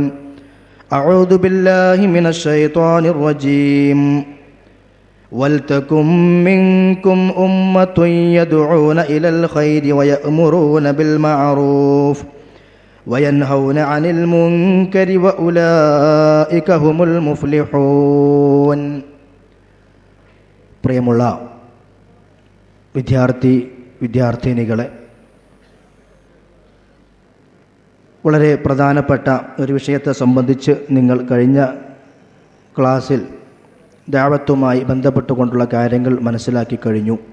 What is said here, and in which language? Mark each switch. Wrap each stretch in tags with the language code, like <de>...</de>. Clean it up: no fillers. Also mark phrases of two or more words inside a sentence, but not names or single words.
<ar>أعوذ بالله من الشيطان الرجيم. ولتكن منكم أمة يدعون إلى الخير ويأمرون بالمعروف وينهون عن المنكر وأولئك هم المفلحون.</ar> <ml>പ്രിയമുള്ള വിദ്യാർത്ഥിനികളെ, വളരെ പ്രധാനപ്പെട്ട ഒരു വിഷയത്തെ സംബന്ധിച്ച് നിങ്ങൾ കഴിഞ്ഞ ക്ലാസ്സിൽ ദഅവത്തുമായി ബന്ധപ്പെട്ടുകൊണ്ടുള്ള കാര്യങ്ങൾ മനസ്സിലാക്കി കഴിഞ്ഞു.</ml>